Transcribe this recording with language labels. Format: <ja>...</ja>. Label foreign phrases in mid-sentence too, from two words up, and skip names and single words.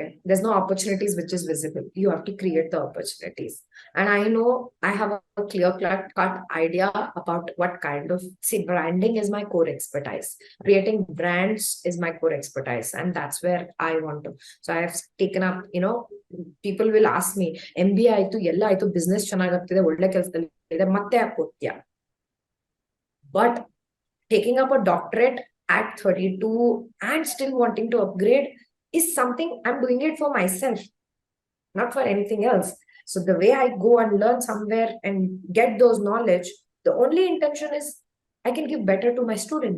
<en>There's no opportunities which is visible. You have to create the opportunities. And I know I have a clear-cut idea about what kind of, branding is my core expertise. Creating brands is my core expertise. And that's where I want to. So I have taken up, people will ask me,</en> <kn>MBA ಆಯ್ತು, ಎಲ್ಲ ಆಯ್ತು, business ಚೆನ್ನಾಗ್ತಿದೆ, ಒಳ್ಳೆ ಕೆಲಸದಲ್ಲಿ ಇದೆ, ಮತ್ತೆ ಯಾಕೆ ಓದ್ತೀಯಾ?</kn> <en>But taking up a doctorate at 32 and still wanting to upgrade is something I'm doing it for myself, not for anything else. So the way I go and learn somewhere and get those knowledge, the only intention is I can give better to my students.</en>